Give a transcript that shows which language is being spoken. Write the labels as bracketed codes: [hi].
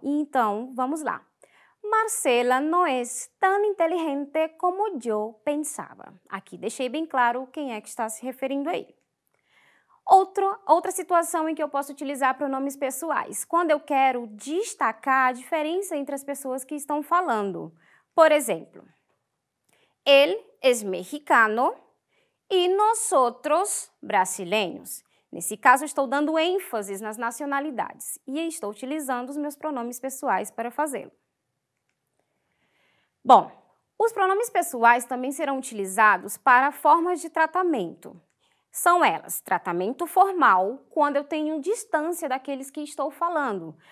[pt] E então, vamos lá. Marcela não é tão inteligente como eu pensava. Aqui deixei bem claro quem é que está se referindo a ele. Outra situação em que eu posso utilizar pronomes pessoais, quando eu quero destacar a diferença entre as pessoas que estão falando. Por exemplo, [es] él es mexicano e nosotros brasileños. [pt] Nesse caso, estou dando ênfase nas nacionalidades e estou utilizando os meus pronomes pessoais para fazê-lo. Bom, os pronomes pessoais também serão utilizados para formas de tratamento. São elas, tratamento formal, quando eu tenho distância daqueles que estou falando.